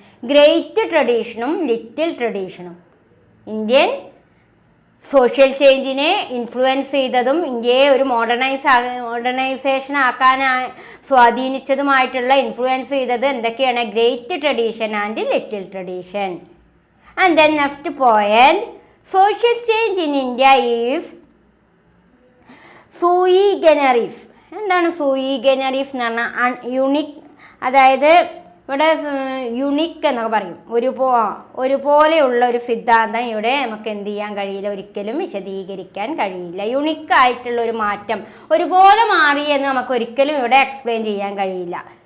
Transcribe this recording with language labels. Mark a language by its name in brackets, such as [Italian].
[Malayalam] Great ട്രഡീഷനും little ട്രഡീഷനും. Indian social ചേഞ്ചിനെ influence ചെയ്തതും ഇന്ത്യയെ ഒരു മോഡേണൈസേഷൻ ആക്കാൻ സ്വാധീനിച്ചതുമായിട്ടുള്ള ഇൻഫ്ലുവൻസ് ചെയ്തത് എന്തൊക്കെയാണ്? [English] Great tradition and little tradition. And then next point, social change in India is sui generis. [Malayalam] എന്താണ് sui generis എന്ന് പറഞ്ഞാൽ? യുണിക്, അതായത് ഇവിടെ യുണിക് എന്നൊക്കെ പറയും. ഒരുപോലെയുള്ള ഒരു സിദ്ധാന്തം ഇവിടെ നമുക്ക് എന്ത് ചെയ്യാൻ കഴിയില്ല, ഒരിക്കലും വിശദീകരിക്കാൻ കഴിയില്ല. യുണിക് ആയിട്ടുള്ള ഒരു മാറ്റം, ഒരുപോലെ മാറി എന്ന് നമുക്ക് ഒരിക്കലും ഇവിടെ എക്സ്പ്ലെയിൻ ചെയ്യാൻ കഴിയില്ല.